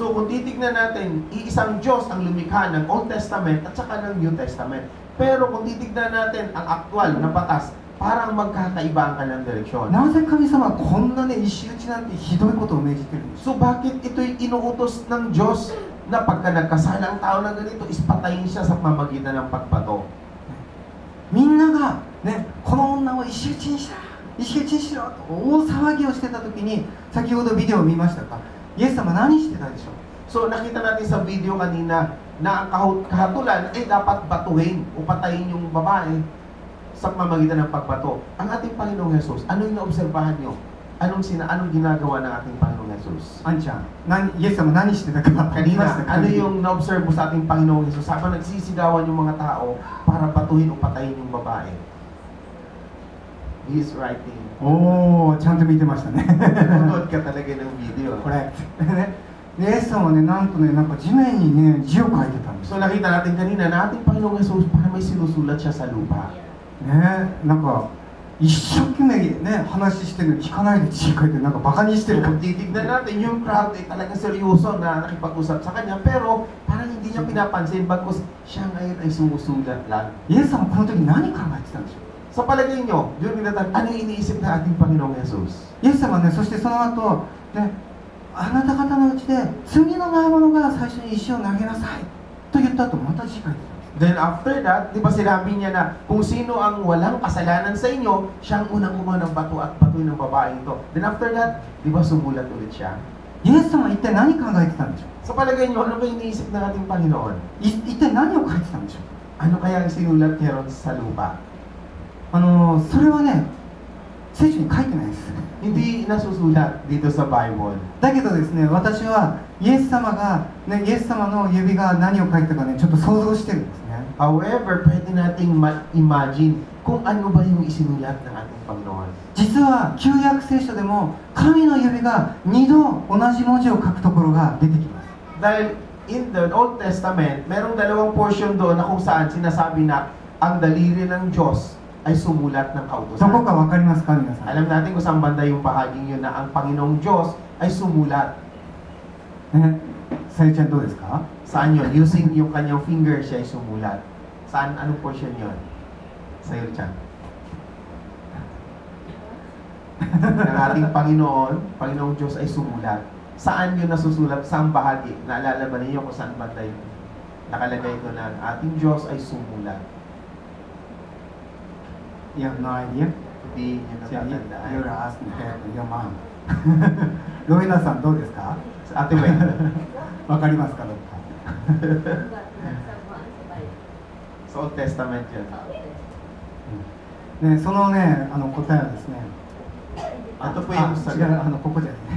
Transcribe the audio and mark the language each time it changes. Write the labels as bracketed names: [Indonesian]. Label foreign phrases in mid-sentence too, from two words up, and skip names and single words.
[Filipino] So, kung titignan natin, iisang Diyos ang lumikha ng Old Testament at saka ng New Testament. Pero kung titignan natin ang aktual na batas, parang magkakaiba ang kanilang direksyon. [Japanese] なぜ神様はこんなね、石打ちなんてひどいことを命じてるんですか。 [Filipino] So, bakit ito'y inuutos ng Diyos na pagka nagkasala ang tao na ganito, is patayin siya sa pamamagitan ng pagbato? [Japanese] みんながね、この女を石打ちにしろ、石打ちにしろと大騒ぎをしてた時に、先ほどビデオを見ましたか、イエス様何してたでしょう。 [Filipino] So, nakita natin sa video kanina na ang kahatulan ay dapat batuhin o patayin yung babae sa pamamagitan ng pagbato. Ang ating Panginoong Jesus, ano yung naobserbahan nyo? Anong ginagawa ng ating Panginoong Jesus? [Japanese] アンちゃん、イエス様何してたか言いました [Filipino] Kanina, [Japanese] か。 [Filipino] ano yung na-observe mo sa ating Panginoong Jesus? Habang nagsisigawan yung mga tao para batuhin o patayin yung babae. [English] He is writing. [Japanese] おー、ちゃんと見てましたね。 [Filipino] Nanonood ka talaga ng video. [Japanese] これね、イエス様はね、なんとね、なんか地面にね、字を書いてたんですよ。 [Filipino] So nakita natin kanina na ating Panginoong Jesus para may sinusulat siya sa lupa. [Japanese] ね、なんか一生懸命ね、話してるのに聞かないで字書いて、なんかバカにしてる [Filipino] So [Japanese] 感 [Filipino] kung [Japanese] じ。 [Filipino] titignan natin, yung crowd ay talaga seryoso na nakipag-usap sa kanya, pero parang hindi niya pinapansin bagkus siya ngayon ay sumusulat lang. [Japanese] イエス様はこの時何考えてたんでしょう。 [Filipino] Sa palagay nyo, [English] during that time, [Filipino] ano yung iniisip na ating Panginoong Jesus? [Japanese] イエス様はね、そしてその後、ね、あなた方のうちで罪のない者が最初に石を投げなさいと言った後、また字書いてたんです。 [English] Then after that, [Filipino] di ba sinabi niya na kung sino ang walang kasalanan sa inyo, siya ang unang kumuha ng bato at patoy ng babaeng ito. [English] Then after that, [Filipino] di ba sumulat ulit siya? [Japanese] イエス様は一体何考えてたんでしょ [Filipino] Sa palagay niyo, ano ba iniisip ng ating Panginoon? [Japanese] う。一体何を書いてたんでしょう。 [Filipino] Ano kaya ang sinulat niya ron sa lupa? [Japanese] それはね、聖書に書いてないです。 [Filipino] Hindi nasusulat dito sa Bible. [Japanese] だけどですね、私はイエス様イエス様の指が何を書いたかね、ちょっと想像してるんですね。 [Filipino] However, pwede nating imagine kung ano ba yung isinulat ng ating Panginoon. [Japanese] 実は旧約聖書でも神の指が2度同じ文字を書くところが出てきます。 [Filipino] Dahil in the Old Testament, merong dalawang portion doon na kung saan sinasabi na ang daliri ng Diyos ay sumulat ng [Japanese] どこ [Filipino] kautusan. [Japanese] かわかりますか皆さん。 [Filipino] Alam natin kung saan banda yung bahaging yun na ang Panginoong Diyos ay sumulat. [Japanese] ね、さゆちゃんどうですか？ [Filipino] Saan yun? Using yung kanyang finger siya ay sumulat. Saan? Anong portion yun? Sa'yo, Chan. Ng ating Panginoong Diyos ay sumulat. Saan yun nasusulat? Saan bahagi? Naalala ba ninyo kung saan banda yun? Nakalagay ito na ating Diyos ay sumulat. [English] You have no idea? [Filipino] Hindi nyo natatandaan. [English] You're asking your mom. [Japanese] ロイナさんどうですか？ [Filipino] Sa Ate Wen. [Japanese] わかりますかどうか？ [Filipino] Sa Old Testament yun. [Japanese] ね、そのね、答えはですね、 [Filipino] Ito po yung [Japanese] 違う、ここじゃないね。